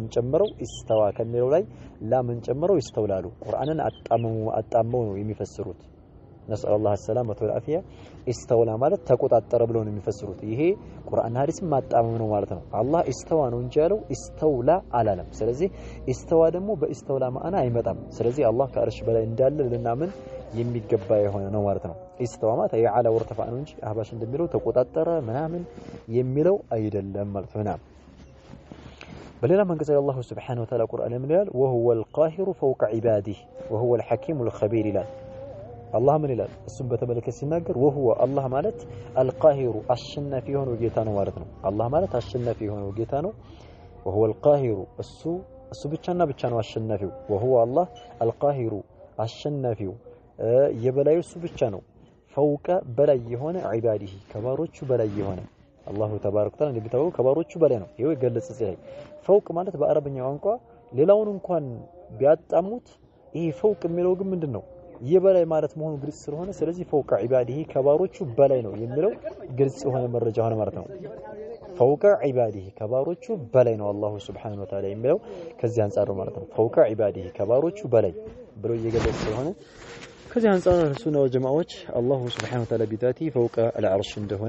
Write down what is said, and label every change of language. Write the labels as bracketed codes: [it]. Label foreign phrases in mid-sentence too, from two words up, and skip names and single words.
[am] ጨምረው استوى ከሚለው ላይ ላምን ጨምረው ይስተውላሉ ቁርአንን አጣመው ነው የሚፈስሩት [ar] نسأل الله السلامة والعافية [am] استولى ማለት ተቆጣጠረ ብለው ነው የሚፈስሩት ይሄ ቁርአን ሐዲስ ማጣመም ነው ማለት ነው አላህ استوى ነው እንጂ ያለው استولى አላለም ስለዚህ استوى ደግሞ በእስተውላ ማዕና አይመጣም ስለዚህ አላህ ከአርሽ በላይ እንዳለ ለናምን የሚገባ የሆነ ነው ማለት ነው استوى ማለት [ar] علا وارتفع [am] ነው እንጂ አህባሽ እንደሚለው ተቆጣጠረ ምናምን የሚለው አይደለም ማለት ነው በሌላ መንገድ አላህ [ar] سبحانه وتعالى [am] ቁርአን ምን ይላል [ar] وهو القاهر فوق عباده وهو الحكيم الخبير [am] ይላል አላህ ምን ይላል እሱን በተመለከተ ሲናገር وهو አላህ ማለት القاهر አሸናፊ የሆነው ጌታ ነው ማለት ነው አላህ ማለት አሸናፊ የሆነው ጌታ ነው [ar] وهو القاهر [am] እሱ ብቻና ብቻ ነው አሸናፊው [ar] وهو الله القاهر [am] አሸናፊው የበላዩ እሱ ብቻ ነው فوق በላይ የሆነ عباده ከባሮቹ በላይ የሆነ [ar] الله تبارك وتعالى [am] እንደሚታወቁ ከባሮቹ በላይ ነው ይሄው ይገለጽ ሲል فوق ማለት በአረብኛ ቋንቋ ሌላውን እንኳን ቢያጣሙት ይሄ فوق የሚለው ግን ምንድነው የበላይ ማለት መሆኑ ግልጽ ስለሆነ ስለዚህ [ar] فوق عباده [am] ከባሮቹ በላይ ነው የሚለው ግልጽ የሆነ መረጃ ሆነ ማለት ነው [ar] فوق عباده [am] ከባሮቹ በላይ ነው [ar] الله سبحانه وتعالى [am] የሚለው ከዚህ አንፃር ማለት ነው። [ar] فوق عباده [am] ከባሮቹ በላይ ብሎ እየገለጸ ስለሆነ ከዚህ አንፃር ሱና ወጀማዓዎች [ar] الله سبحانه وتعالى بذاته فوق العرش [am] እንደሆነ